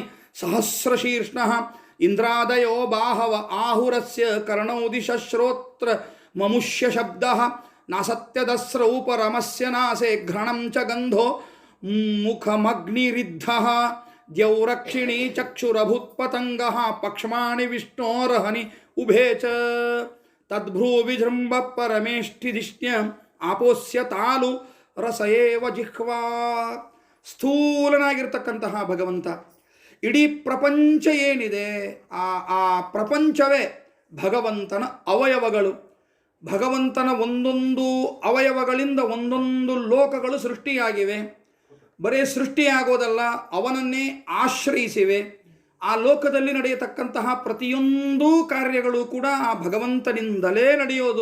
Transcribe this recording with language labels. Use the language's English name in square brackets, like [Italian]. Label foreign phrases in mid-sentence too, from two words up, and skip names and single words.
[Sanskrit] ಸಹಸ್ರಶೀರ್ಷ್ಣಃ ಇಂದ್ರಾದಯೋ ಬಾಹವ ಆಹುರಸ್ಯ ಕರ್ಣೌ ದಿಶ್ರೋತ್ರ ಮಮುಷ್ಯ ಶಬ್ದಃ ನಾಸತ್ಯದಸ್ರೌ ಪರಮಸ್ಯ ನಾಸೆ ಘ್ರಣಂ ಚ ಗಂಧೋ ಮುಖಮಗ್ನಿರಿದ್ಧಃ ದ್ಯೌರಕ್ಷಿಣಿ ಚಕ್ಷುರಭುತ್ಪತಂಗಃ ಪಕ್ಷ್ಮಾಣಿ ವಿಷ್ಣೋರಹನಿ ಉಭೇ ಚ ತದ್ಭ್ರೂ ವಿಜೃಂಭ ಪರಮೇಷ್ಠಿಧಿಷ್ಣ್ಯ ಆಪೋಸ್ಯ ತಾಲು ರಸಯೇವ ಜಿಹ್ವಾ. [Kannada] ಸ್ಥೂಲನಾಗಿರ್ತಕ್ಕಂತಹ ಭಗವಂತ, ಇಡೀ ಪ್ರಪಂಚ ಏನಿದೆ ಆ ಪ್ರಪಂಚವೇ ಭಗವಂತನ ಅವಯವಗಳು. ಭಗವಂತನ ಒಂದೊಂದು ಅವಯವಗಳಿಂದ ಒಂದೊಂದು ಲೋಕಗಳು ಸೃಷ್ಟಿಯಾಗಿವೆ. ಬರೀ ಸೃಷ್ಟಿಯಾಗೋದಲ್ಲ, ಅವನನ್ನೇ ಆಶ್ರಯಿಸಿವೆ. ಆ ಲೋಕದಲ್ಲಿ ನಡೆಯತಕ್ಕಂತಹ ಪ್ರತಿಯೊಂದು ಕಾರ್ಯಗಳು ಕೂಡ ಆ ಭಗವಂತನಿಂದಲೇ ನಡೆಯೋದು.